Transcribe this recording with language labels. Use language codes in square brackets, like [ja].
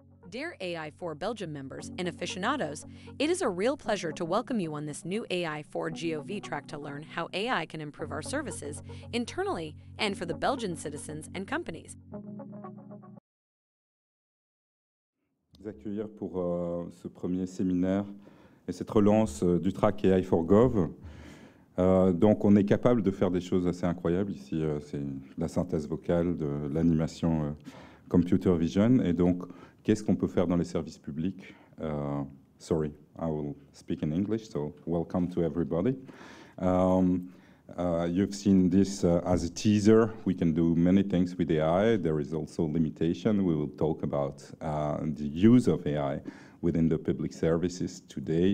[en] Dear AI4Belgium members and aficionados, it is a real pleasure to welcome you on this new AI4GOV track to learn how AI can improve our services internally and for the Belgian citizens and companies. [fr] Vous accueillir pour ce premier séminaire et cette relance du track AI4GOV. Donc on est capable de faire des choses assez incroyables ici. C'est la synthèse vocale, de l'animation computer vision. Et donc, qu'est-ce qu'on peut faire dans les services publics? [en] Sorry, I will speak in English, so welcome to everybody. You've seen this as a teaser. We can do many things with AI. There is also limitation. We will talk about the use of AI within the public services today.